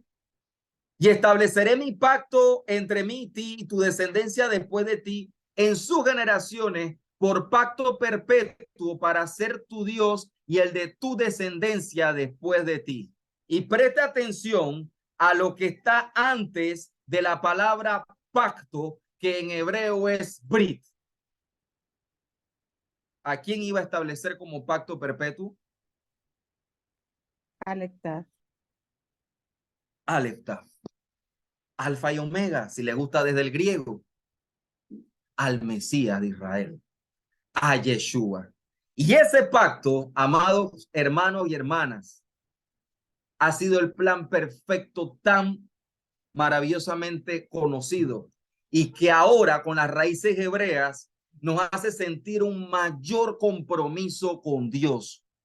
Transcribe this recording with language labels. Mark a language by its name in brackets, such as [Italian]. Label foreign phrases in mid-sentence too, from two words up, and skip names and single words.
[Spanish] Y estableceré mi pacto entre mí y ti y tu descendencia después de ti en sus generaciones por pacto perpetuo para ser tu Dios y el de tu descendencia después de ti. Y preste atención a lo que está antes de la palabra pacto, que en hebreo es brit. ¿A quién iba a establecer como pacto perpetuo? Aleph-Tav. Aleph-Tav. Alfa y Omega, si le gusta desde el griego. Al Mesías de Israel, a Yeshua. Y ese pacto, amados hermanos y hermanas, ha sido el plan perfecto tan maravillosamente conocido y que ahora con las raíces hebreas nos hace sentir un mayor compromiso con Dios.